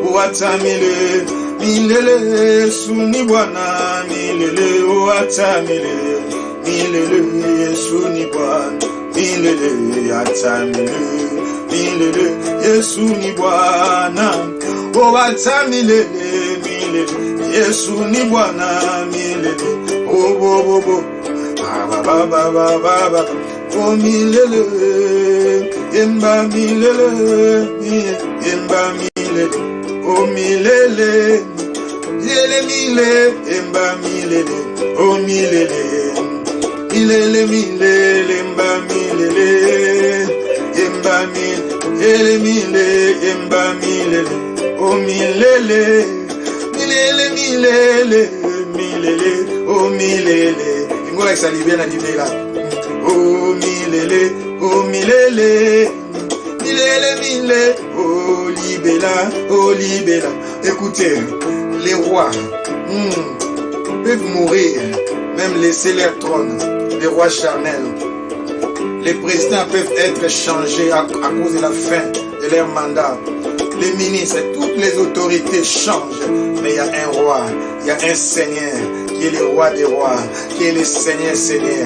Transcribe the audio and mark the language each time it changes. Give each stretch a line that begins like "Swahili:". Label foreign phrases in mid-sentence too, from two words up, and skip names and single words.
Swahili: o atamilele milele Yesu ni Bwana milele o atamilele milele Yesu ni Bwana milele atamilele milele Yesu ni Bwana o atamilele milele Yesu ni Bwana milele o bo bo ba ba ba ba ba o milele
Lingala: yemba milele yemba milele o milele yele milele yemba milele o milele milele milele yemba milele yemba milele milele yemba milele o milele milele milele milele o milele ngola isalibia na libela o milele milele milele o libela
French: écoutez les rois peuvent mourir même laisser leur trône les rois charnels les présidents peuvent être changés à cause de la fin de leur mandat les ministres toutes les autorités changent mais il y a un roi il y a un seigneur qui est le roi des rois, qui est le Seigneur Seigneur.